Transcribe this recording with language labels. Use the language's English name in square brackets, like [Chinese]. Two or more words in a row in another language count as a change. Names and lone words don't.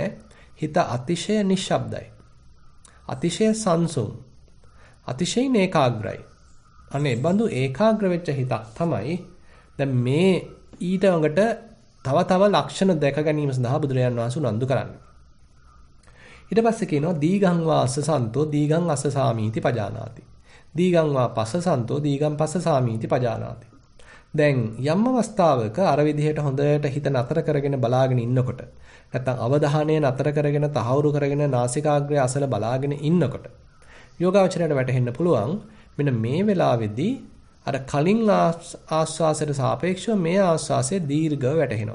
[Sinhala] හිත අතිශය නිශ්ශබ්දයි. අතිශය සංසුන්. අතිශයින් ඒකාග්‍රයි. අනේ බඳු ඒකාග්‍ර වෙච්ච හිතක් තමයි දැන් මේ ඊට වඟට තව ලක්ෂණ දැක ගැනීම සඳහා බුදුරජාන් වහන්සේ උනන්දු කරන්නේ. ඊට පස්සේ කියනවා [Pali] දීගං වා අස්ස සන්තෝ දීගං අස්ස සාමීති පජානාති. දීගං වා පස්ස සන්තෝ දීගං පස්ස සාමීති පජානාති. [Sinhala] දැන් යම් අවස්ථාවක අර විදිහට හොඳට හිත නතර කරගෙන බලාගෙන ඉන්නකොට නැත්නම් අවධානය නතර කරගෙන තහවුරු කරගෙන නාසිකාග්‍රය අසල බලාගෙන ඉන්නකොට යෝගාවචරයට වැටහෙන්න පුළුවන් මෙන්න මේ වෙලාවේදී අර කලින් ආස්වාසයට සාපේක්ෂව මේ ආස්වාසය දීර්ඝව වැටහෙනවා.